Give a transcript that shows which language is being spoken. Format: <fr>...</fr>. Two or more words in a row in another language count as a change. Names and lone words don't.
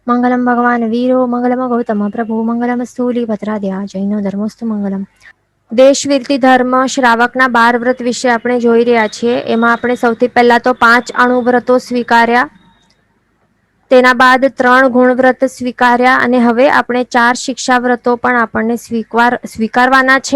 <sa>मंगलम भगवान वीरो मंगलम गौतम प्रभु मंगलम स्थूलीभद्राद्या जैनो धर्मोस्तु मंगलम.</sa> <gu>દેશવીરતી ધર્મ શ્રાવકના 12 વ્રત વિશે આપણે જોઈ રહ્યા છીએ. એમાં આપણે સૌથી પહેલા તો 5 અણુવ્રતો સ્વીકાર્યા, તેના બાદ 3 ગુણવ્રત સ્વીકાર્યા અને હવે આપણે 4 શિક્ષાવ્રતો પણ આપણને સ્વીકારવાના છે.</gu>